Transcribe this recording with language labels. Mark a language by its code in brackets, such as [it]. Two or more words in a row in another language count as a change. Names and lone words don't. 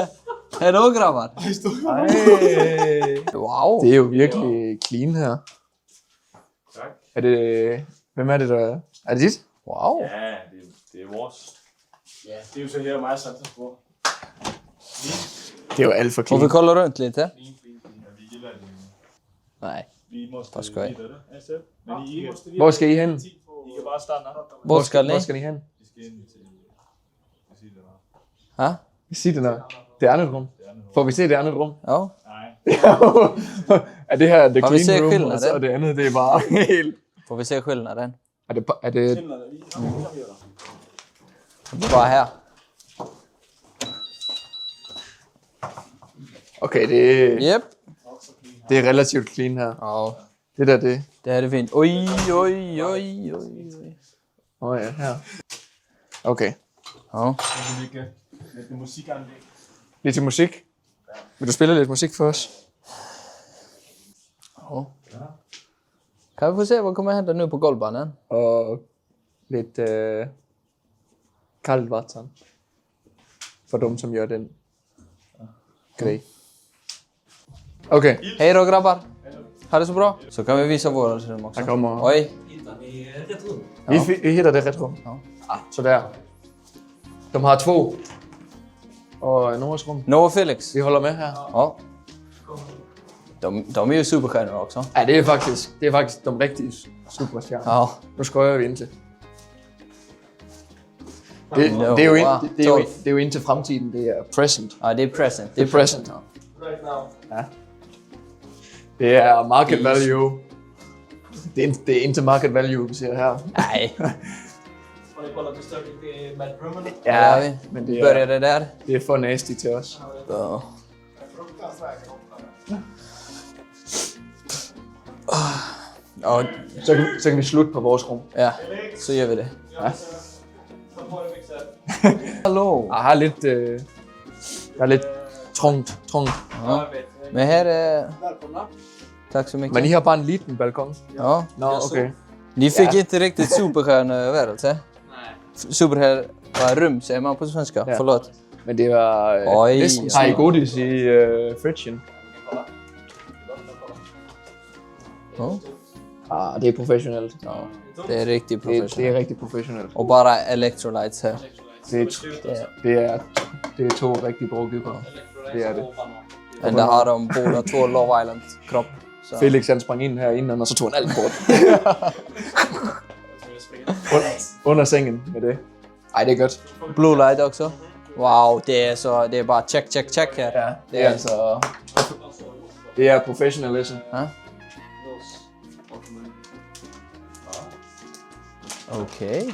[sv] Hejdå grabbar. Wow. [da] Det er jo virkelig clean her. Tak. Er det... Hvem er det, der... Er det dit? Wow. Ja, det er vores. Ja, det er jo så her meget sandt på. Det er jo alt for [sv] Får [da] clean. [sv] vi kolla runt lite? Ja, vi gillar det. Nej. Vi måste Vad ska jag? vidare. SF. Men I måste [da] Hvor skal I hen? [sv] I kan bara stanna. [da] Hvor skal Hvor [sv] ni? [da] skal I hen? [sv] Vi ska in till sidorna. Ja? [da] Sig det noget. Det andet rum. Får vi se det andet rum? Ja. Nej. Er det her the [sv] Har vi set [en] clean room, [sv] skillnaden? [da] og så er det andet, det er bare helt... [sv] Får vi se skillnaden? [da] Er det... [sv] Bara här. [da] Okay, Yep. det er relativt clean her. Ja. Det der, det... [sv] Det här är fint. Oj, oj, oj, oj. [da] Ja, her. Okay. Ja. Lite musikanlæg. Lidt til musik. Vil du spille lidt musik for os? Ja. [sv] Kan vi få se vad kommer hända nu på golvbanan? [da] Og lidt kaldt vatten. For dem, som gør den grej. Okay, [sv] Hej då grabbar. Ha det så bra. Så kan vi visa våra rum också. [da] her kommer... Oj. Vi hitter det ret rum. Ja. Så der. De har 2. Og Noras rum. Noah Felix. Vi holder med her. Ja. [sv] De är ju superstjärnor också. [da] Ja, det er faktisk de rigtige superstjerner. Ja. Nu skøjer vi ind til. Det No, er jo ind, wow. det er jo ind til fremtiden. Det er present. [sv] Ja, det är present. [da] Det er present. [en] Right now. [da] Ja. Det er [en] market value. [da] Det er indtil [en] market value, [da] vi ser her. Nej. [sv] Har ni kollat besöket i Madrummen? Ja, vi [da] men det [sv] börjar [da] er, [sv] det där. [da] det er for nasty til os. [sv] Ja. Ja, [da] Så kan vi slutte på vores rum. [sv] ja, så gör vi det. Ja. Hallå! [da] Jeg har lidt, der er lidt trångt. [sv] Ja. Men här är... Tack så mycket. [da] Men I har bare en liten balkon. Ja. Nå, okay. [sv] Ni fick Ja. inte riktigt superstjärnevärelse. Nej. Superstjärnerum säger man på svenska. Ja. Förlåt. [da] Men det var [sv] Oj, [da] næsten. [sv] ja. Har I godis i fridgen? Ja. [da] Det er professionelt. [sv] Ja. Det är riktigt [da] Det [sv] professionellt. [da] er rigtig professionelt. [sv] Och bara electrolytes här. [da] Det er 2 rigtig bra gubber. Det er det. [sv] Men där har de båda 2 Love Island-kropp. Så. [da] Felix han sprang ind her inden, og så tog han alt bort. Under sengen med det. Ej, det er godt. [sv] Blue light också. Wow, det är bara check här. [da] Ja, det er altså... Det er professionalism. [sv] Ja. Okej.